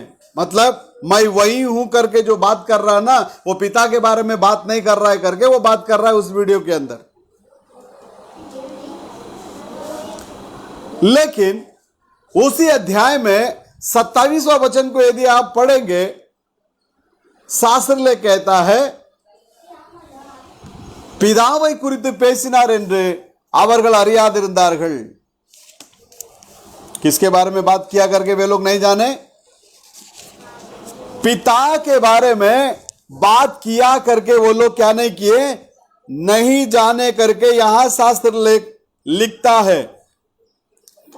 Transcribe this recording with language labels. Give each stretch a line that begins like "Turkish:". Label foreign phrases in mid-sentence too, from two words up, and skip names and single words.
Hindi: मतलब मैं वही हूं करके जो बात कर रहा है ना, वो पिता के बारे में बात नहीं कर रहा है करके वो बात कर रहा है उस वीडियो के अंदर। लेकिन उसी अध्याय में 27वां वचन को यदि आप पढ़ेंगे, शास्त्र ले कहता है,
Tamil: பிதாவை குறித்து பேசினார் என்று அவர்கள் அறியாதிருந்தார்கள்।
Hindi: किसके बारे में बात किया करके वे लोग नहीं जाने? पिता के बारे में बात किया करके वो लोग क्या नहीं किए? नहीं जाने करके यहां शास्त्र लिखता है।